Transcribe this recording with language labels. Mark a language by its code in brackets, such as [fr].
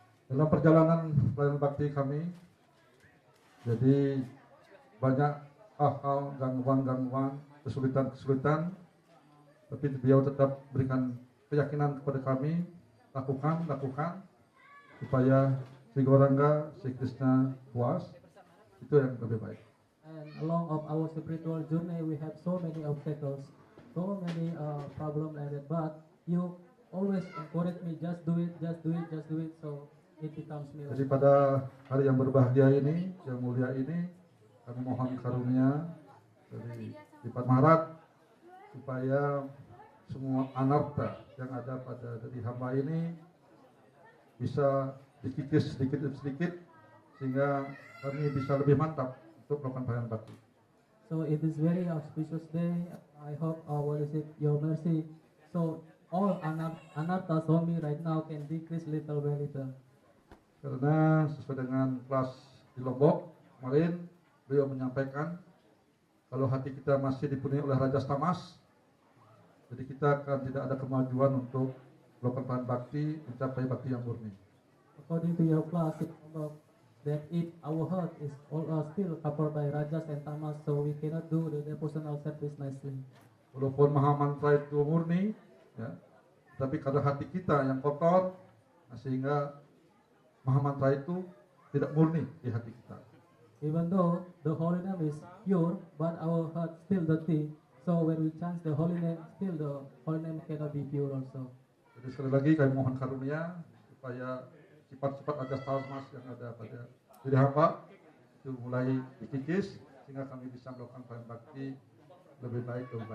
[id] Dalam perjalanan pelayanan bakti kami, jadi banyak hal-hal gangguan-gangguan, kesulitan-kesulitan, tapi beliau tetap berikan keyakinan kepada kami, lakukan supaya Sri Gauranga, Sri Krishna puas, itu yang lebih baik. [en] And along of our spiritual journey, we have so many obstacles, so many problems like that. But you always encourage me, just do it. So it becomes me. [id] Jadi pada hari yang berbahagia ini, yang mulia ini, kami mohon karunia dari Dipat Maharaj supaya semua anarta yang ada pada diri hamba ini bisa dikikis sedikit demi sedikit sehingga kami bisa lebih mantap untuk melakukan pelayanan bakti. [en] So it is very auspicious day. I hope your mercy. So all anarthas on me right now can decrease little by little. [id] Karena sesuai dengan kelas di Lombok kemarin beliau menyampaikan kalau hati kita masih dipenuhi oleh Raja Tamas, jadi kita akan tidak ada kemajuan untuk melakukan pelayanan bakti, mencapai bakti yang murni. [en] According to your class, that if our heart is all still covered by Rajas and Tamas, so we cannot do the devotional service nicely. [id] Walaupun maha mantra itu murni, ya, tapi karena hati kita yang kotor, sehingga maha mantra itu tidak murni di hati kita. [en] Even though the holy name is pure, but our heart still dirty. So when we chant the holy name, still the holy name cannot be pure also. [id] Jadi sekali lagi kami mohon karunia supaya sifat-sifat Rajas Tamas yang ada pada diri hamba itu mulai dikikis sehingga kami bisa melakukan pelayanan bakti lebih baik.